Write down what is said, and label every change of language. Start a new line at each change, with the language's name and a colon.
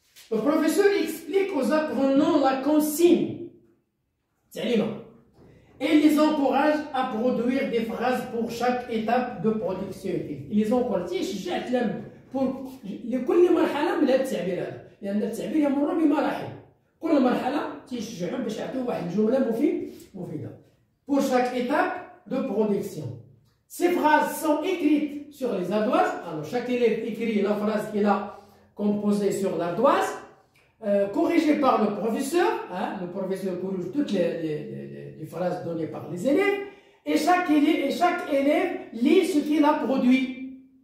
French: Le professeur explique aux apprenants la consigne, et les encourage à produire des phrases pour chaque étape de production. Il les encourage.
Arabic: يشجع التلاميذ pour لكل مرحلة من هذا التعبير هذا، لأن التعبير يمر بمراحل. كل مرحلة تيشجعهم باش يعطيو واحد الجملة مفيدة.
French: Pour chaque étape de production. Ces phrases sont écrites sur les ardoises. Alors chaque élève écrit la phrase qu'il a composée sur l'ardoise, corrigée par le professeur. Hein, le professeur corrige toutes les phrases données par les élèves, et chaque élève lit ce qu'il a produit.